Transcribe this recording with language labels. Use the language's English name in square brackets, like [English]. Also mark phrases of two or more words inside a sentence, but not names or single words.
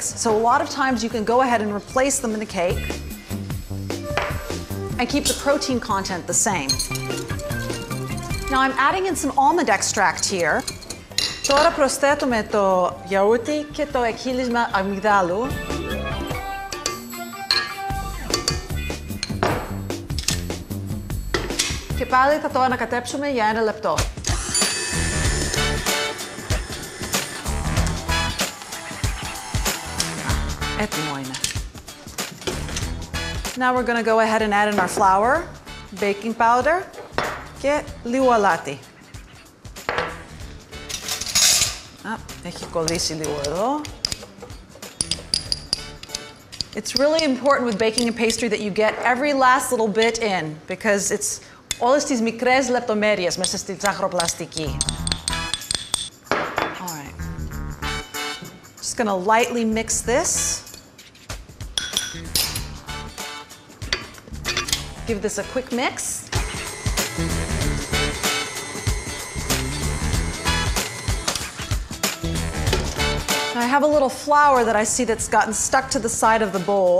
[English] So a lot of times you can go ahead and replace them in the cake and keep the protein content the same. Now I'm adding in some almond extract here. [Greek] Τώρα προσθέτουμε το γιαούρτι και το εκχύλισμα αμυγδάλου. Και πάλι θα το ανακατέψουμε για 1 λεπτό. Έτοιμο είναι. [English] Now we're going to go ahead and add in our flour, baking powder [Greek] και λίγο αλάτι. Έχει κολλήσει λίγο εδώ. [English] It's really important with baking and pastry that you get every last little bit in because it's [Greek] όλες τις μικρές λεπτομέρειες μέσα στη ζαχαροπλαστική. [English] All right. Just going to lightly mix this. Give this a quick mix. Now I have a little flour that I see that's gotten stuck to the side of the bowl.